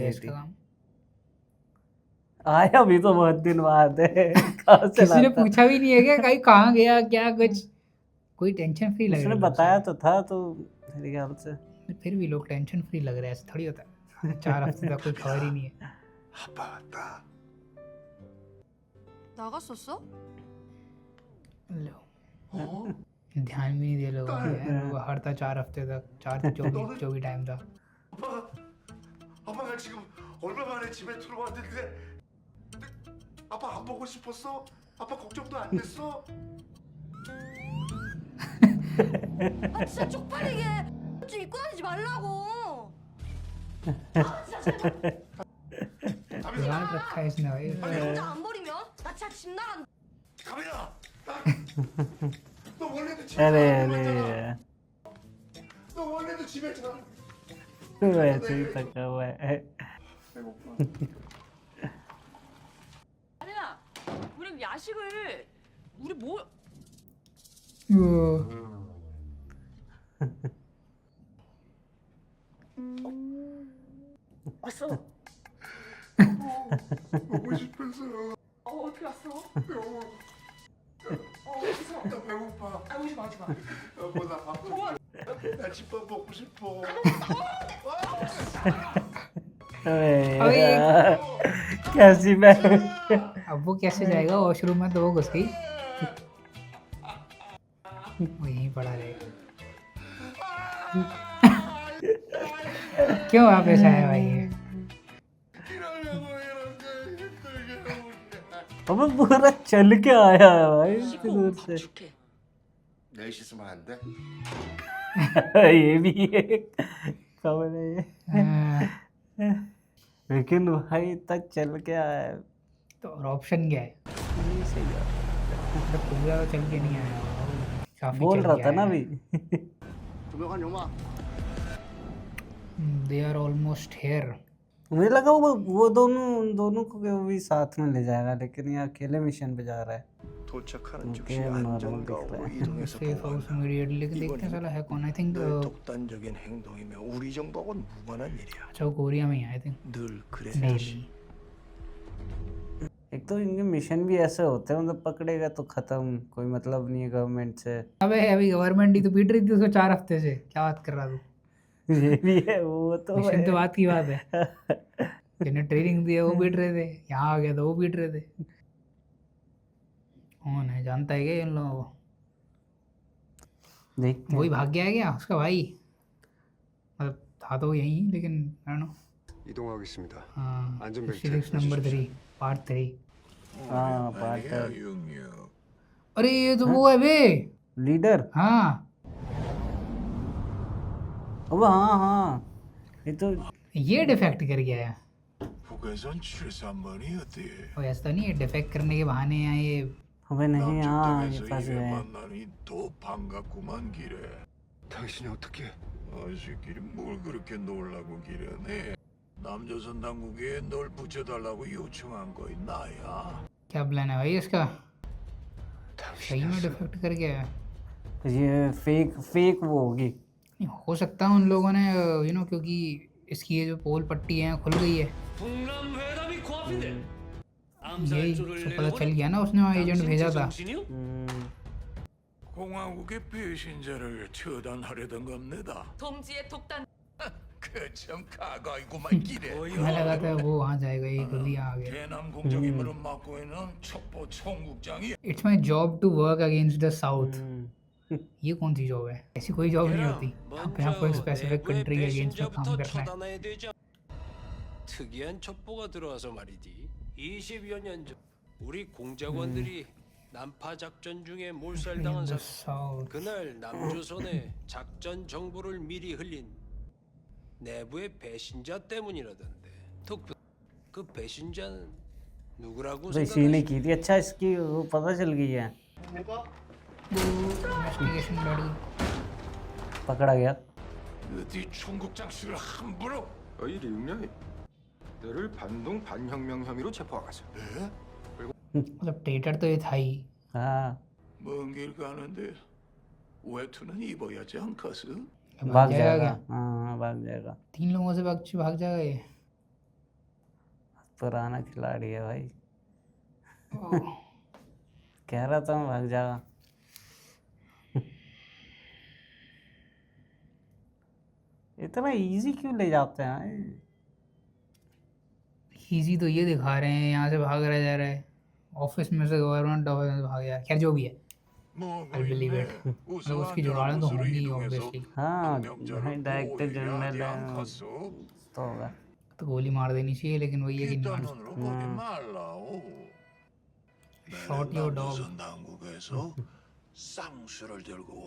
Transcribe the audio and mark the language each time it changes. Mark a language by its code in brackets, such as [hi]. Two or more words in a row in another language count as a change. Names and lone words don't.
[hi] गया इसका काम। आया भी तो बहुत दिन बाद है। कहाँ से किसी ने लाता? पूछा भी नहीं है क्या कहीं कहाँ गया क्या कुछ? कोई [en] tension free [hi] लग उसने रहा है बताया तो था, तो मेरे ख्याल से। फिर भी लोग [en] tension free [hi] लग रहे हैं, ऐसा थोड़ी होता है। 4 हफ्ते तक कोई खबर ही नहीं है। [ko] 아빠 왔다. 나갔었어? [hi] लो, ध्यान भी नहीं दिया लोगों ने। वो बाहर था 4 हफ्ते तक, 4 से 24 जो भी टाइम था। [ko] 아빠가 지금 얼마 만에 집에 들어왔는데 아빠 안 보고 싶었어? 아빠 걱정도 안 됐어? 아 진짜 쪽팔리게 좀 입고 다니지 말라고. [hi] याद रखा है इसने भाई। [ko] 아니 혼자 안 버리면 나 진짜 집 나간다. 가민아! 너 원래도 집에 [hi] अरे [ko] 잘 [hi] अरे [ko] 살았잖아. 너 원래도 집에 잘. [hi] तो ऐसे ही थका हुआ है [ko] 배고파. 아니야, 우리 야식을 우리 뭐 왔어? 먹고 싶었어. 어떻게 왔어? 배고파. 어디서? 나 배고파. 아, 오지 마, 오지 마. 여보 나 밥. 나 집밥 먹고 싶어. [hi] अबे यार, कैसी बैग अब वो कैसे जाएगा वॉशरूम में, तो वो घुस गई, वो यहीं पड़ा रहेगा। क्यों वापस आया भाई ये? अबे पूरा चल के आया है भाई इतनी दूर से [ko] 줄게. 내일 씻으면 안 돼? [hi] ये भी एक खबर है ये। लेकिन भाई तक चल के आया है तो और ऑप्शन क्या है? ये सही है। मतलब पूरा तो चल के नहीं आया, काफी बोल चल रहा के था ना आया अभी है। [en] They are almost here. [hi] मुझे लगा वो दोनों उन दोनों को वो भी साथ में ले जाएगा, लेकिन ये अकेले मिशन पे जा रहा है। [ko] 도착하는 오케이, 즉시 너를 안전가옥으로 믿겠다. 이동해서 [en] Safe house [ko] 보호한다. [en] immediately, [hi] लेकिन देखते हैं साला है कौन। [en] I think [ko] 너의 독단적인 행동이며 우리 정보하고는 무관한 일이야. [hi] अच्छा वो कोरिया में ही है [en] I think, [ko] 늘 그래. [hi] डेली। एक तो इनके मिशन भी ऐसे होते हैं, मतलब पकड़ेगा तो खत्म, कोई मतलब नहीं है गवर्नमेंट से। अबे अभी गवर्नमेंट ही तो पीट रही थी उसको 4 हफ्ते से, क्या बात कर रहा तू? ये भी है, वो तो मिशन तो है। बात की बात है। जिन्हें ट्रेनिंग दी है वो पीट रहे थे, यहाँ आ गया तो वो पीट रहे थे। कौन है, जानता है क्या इन लोगों को? देखते वही हैं। भाग गया है क्या उसका भाई? मतलब था तो यही, लेकिन [en] I don't know। [ko] 이동하겠습니다. [hi] हाँ, [ko] 안전벨트 [hi] 66 नंबर 3 पार्ट 3। हाँ पार्ट अरे ये तो वो है बे। लीडर। हाँ अब हाँ हाँ ये तो ये डिफेक्ट कर गया है। 북에선 73번이 어때? वो ऐसा तो नहीं है डिफेक्ट करने के बहाने यहाँ ये। हमें नहीं, हाँ ये [ko] 남쪽당에서 [hi] फंस [ko] 이래 [hi] गए। [ko] 만나니 더 반갑구만 기래. 당신이 어떻게? 아저씨끼리 뭘 그렇게 놀라고 기래네. 남조선 당국에 널 붙여달라고 요청한 거이 나야. [hi] क्या प्लान है भाई इसका? सही में डिफेक्ट कर गया है। ये फेक वो होगी। नहीं, हो सकता है उन लोगों ने क्योंकि इसकी ये जो पोल पट्टी है खुल गई है, [ko] 북남회담이 코앞인데 [hi] यही सब पता चल गया ना, उसने वहाँ एजेंट भेजा था। [ko] 공화국의 배신자를 처단하려던 겁니다. 동지의 독단 그참 가가이고만 기래. [hi] हमें लगा था वो वहाँ जाएगा, ये खुद ही आ गया। [ko] 대남 공작 임무를 맡고 있는 첩보 총국장이 [en] It's my job to work against the south. [hi] ये कौन सी जॉब है? ऐसी कोई जॉब नहीं होती, यहाँ पे आपको एक [en] specific country [hi] के अगेंस्ट में काम [ko] 배신자부터 [hi] करना है। [ko] 처단해야 되지. 특이한 첩보가 들어와서 말이지. 20여 년 전 우리 공작원들이 난파 작전 중에 [en] In [ko] 몰살당한 [en] the [ko] 사건. [en] south. [ko] 그날 남조선에 작전 정보를 미리 흘린 내부의 배신자 때문이라던데. 덕분 그 배신자는 누구라고 [hi] तो इसी ने [ko] 생각하시? [hi] की थी। अच्छा इसकी वो पता चल गई है, इन्वेस्टिगेशन लड़ी। पकड़ा गया। [ko] 어디 총국장실을 함부로? 어이 류명이 너를 반동 반혁명 혐의로 체포하겠어. 에? [hi] मतलब ट्रेटर तो ये था ही। हाँ [ko] 먼 길 가는데 외투는 입어야지 않겠어? [hi] भाग जाएगा जाएगा। क्या? हाँ भाग जाएगा। 3 लोगों से भाग जाएगा ये। पुराना खिलाड़ी है भाई, ओह, कह रहा था मैं भाग जाएगा। इतना इजी क्यों ले जाते हैं? इजी तो ये दिखा रहे हैं, यहाँ से भाग रहा जा रहा है, ऑफिस में से [en] government office [hi] में से भाग गया। खैर जो भी है, [en] I believe it। [hi] मतलब उसकी जुगाड़ें तो होंगी ऑब्वियसली। हाँ भाई [en] director general [hi] है तो होगा। तो गोली मार देनी चाहिए, लेकिन वही है कि नहीं मार। [ko] 뒷단원으로 보지 말라오. [en] Shot your dog। [ko] 조선 당국에서 쌍수를 들고